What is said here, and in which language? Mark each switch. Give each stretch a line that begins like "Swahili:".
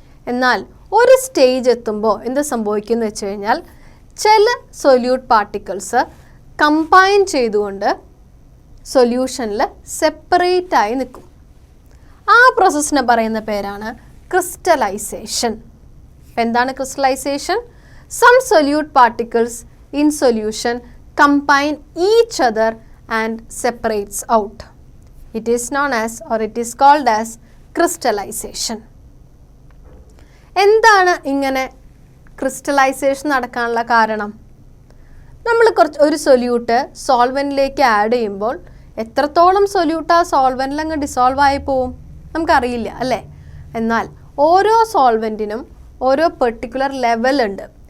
Malayalam: എന്നാൽ ഒരു സ്റ്റേജ് എത്തുമ്പോൾ എന്ത് സംഭവിക്കുമെന്ന് വെച്ച് കഴിഞ്ഞാൽ ചില സൊല്യൂട്ട് പാർട്ടിക്കിൾസ് കമ്പൈൻ ചെയ്തുകൊണ്ട് സൊല്യൂഷനിൽ സെപ്പറേറ്റ് ആയി നിൽക്കും. ആ പ്രോസസ്സിനെ പറയുന്ന പേരാണ് ക്രിസ്റ്റലൈസേഷൻ. എന്താണ് crystallisation?
English: Some solute particles in solution combine each other and separates out. It is known as, or it is called as, crystallization.
Malayalam: എന്താണ് ഇങ്ങനെ ക്രിസ്റ്റലൈസേഷൻ നടക്കാനുള്ള കാരണം? നമ്മൾ ഒരു സൊല്യൂട്ട് സോൾവെൻറ്റിലേക്ക് ആഡ് ചെയ്യുമ്പോൾ എത്രത്തോളം സൊല്യൂട്ട് ആ സോൾവെൻറ്റിൽ അങ്ങ് ഡിസോൾവ് ആയി പോവും നമുക്കറിയില്ല അല്ലേ? എന്നാൽ ഓരോ സോൾവെൻറ്റിനും ഓരോ പെർട്ടിക്കുലർ ലെവലുണ്ട്.